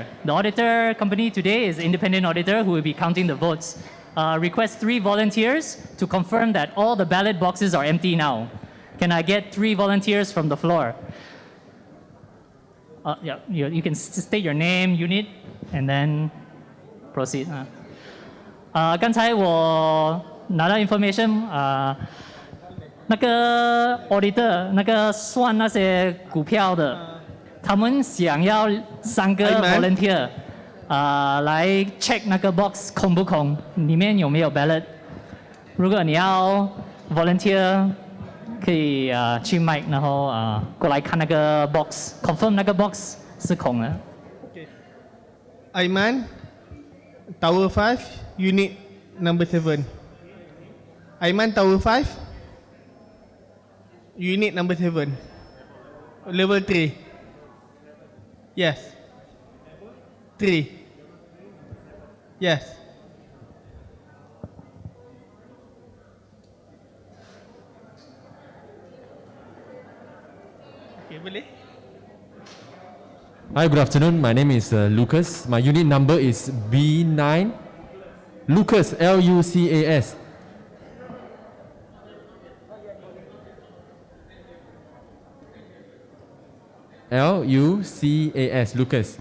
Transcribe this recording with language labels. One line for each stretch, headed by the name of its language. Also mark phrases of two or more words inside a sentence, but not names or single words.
English: The auditor company today is independent auditor who will be counting the votes. Request 3 volunteers to confirm that all the ballot boxes are empty now. Can I get 3 volunteers from the floor? Yeah, you can state your name, unit, and then proceed.
Chinese: 刚才我拿到 information， 那个 auditor 那个算那些股票的。他们想要3个 volunteer 来 check 那个 box 空不空，里面有没有 ballot。如果你要 volunteer， 可以去 mic， 然后过来看那个 box，confirm 那个 box 是空的。
English: Aiman, Tower 5, Unit Number 7. Aiman, Tower 5, Unit Number 7, Level 3. Yes. 3. Yes. Okay, boleh? Hi, good afternoon. My name is Lucas. My unit number is B9. Lucas, Lucas. Lucas, Lucas.